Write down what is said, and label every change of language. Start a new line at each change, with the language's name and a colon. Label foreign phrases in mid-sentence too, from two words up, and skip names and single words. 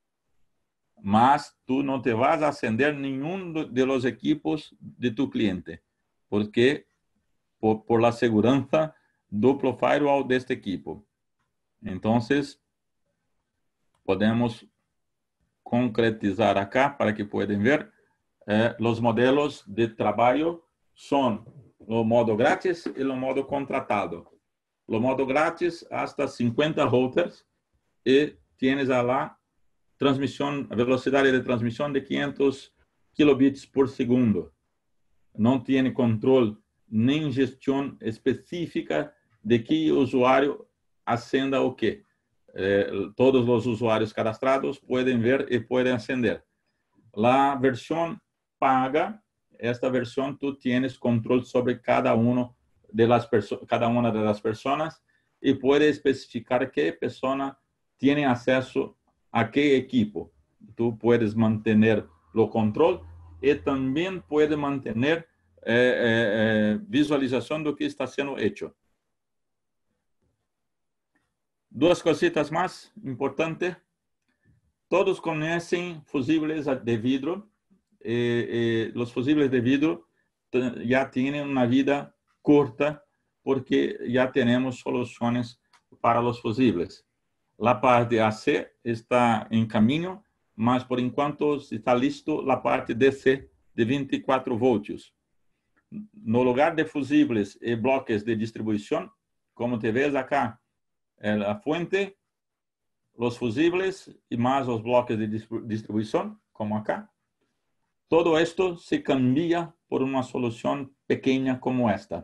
Spanish: Mas tú no te vas a ascender ninguno de los equipos de tu cliente, porque por la seguridad duplo firewall de este equipo. Entonces, podemos concretizar acá para que puedan ver. Los modelos de trabajo son
Portuguese: o modo grátis e o modo contratado. O modo grátis hasta 50 routers e tienes lá a velocidade de transmissão de 500 kilobits por segundo. Não tem controle nem gestão específica de que usuário acenda o quê. Todos os usuários cadastrados podem ver e podem acender. A versão paga, esta versão tu tienes controle sobre cada uma das pessoas e pode especificar que pessoa tem acesso a que equipo.
Spanish: Tu puedes
Portuguese: manter o controle e também pode manter visualização do que está sendo hecho. Duas cositas mais importantes. Todos conhecem fusíveis de vidro. Os fusíveis de vidro já têm uma vida curta porque já temos soluções para os fusíveis. A parte AC está em caminho, mas por enquanto está listo a parte DC de 24 voltios.
Spanish: no lugar de fusibles y bloques de distribución, como te ves acá, la fuente, los fusibles y más los bloques de distribución, como acá. Todo esto se cambia por una solución pequeña como esta.